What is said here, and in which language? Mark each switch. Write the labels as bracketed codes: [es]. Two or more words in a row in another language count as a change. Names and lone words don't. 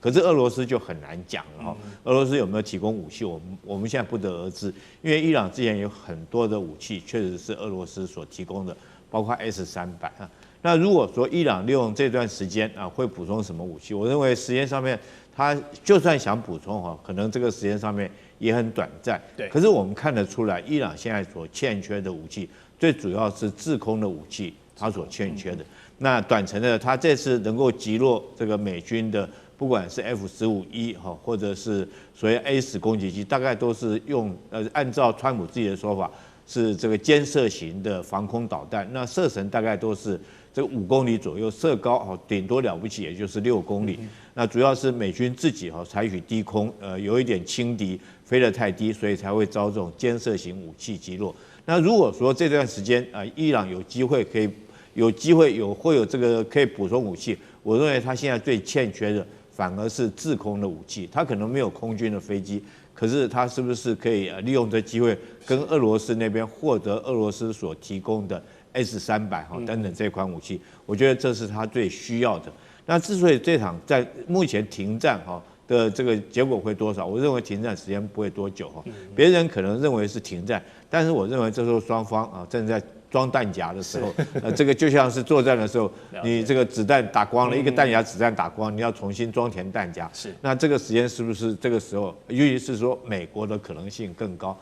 [zh] 可是俄羅斯就很難講了哈，俄羅斯有沒有提供武器，我們現在不得而知，因為伊朗之前有很多的武器確實是俄羅斯所提供的，包括 S-300啊。那如果說伊朗利用這段時間啊會補充什麼武器，我認為時間上面他就算想補充哈，可能這個時間上面也很短暫。对。可是我們看得出來，伊朗現在所欠缺的武器，最主要是制空的武器，它所欠缺的。那短程的，他這次能夠擊落這個美軍的，不管是 F-15E 哈，或者是所謂 A-10攻擊機，大概都是用按照川普自己的說法，是這個肩射型的防空導彈。那射程大概都是這個5公里左右，射高哈頂多了不起也就是6公里。那主要是美軍自己哈採取低空，有一點輕敵，飛得太低，所以才會遭這種肩射型武器擊落。那如果說這段時間伊朗有機會會有這個可以補充武器，我認為他現在最欠缺的反而是制空的武器。他可能沒有空軍的飛機，可是他是不是可以利用這機會跟俄羅斯那邊獲得俄羅斯所提供的 S-300哈等等這款武器？我覺得這是他最需要的。那之所以這場在目前停戰哈的這個結果會多少？我認為停戰時間不會多久哈。別人可能認為是停戰，但是我認為這時候雙方啊正在裝彈夾的時候，這個就像是作戰的時候，你這個子彈打光了，一個彈夾子彈打光，你要重新裝填彈夾。是，那這個時間是不是這個時候，尤其是說美國的可能性更高？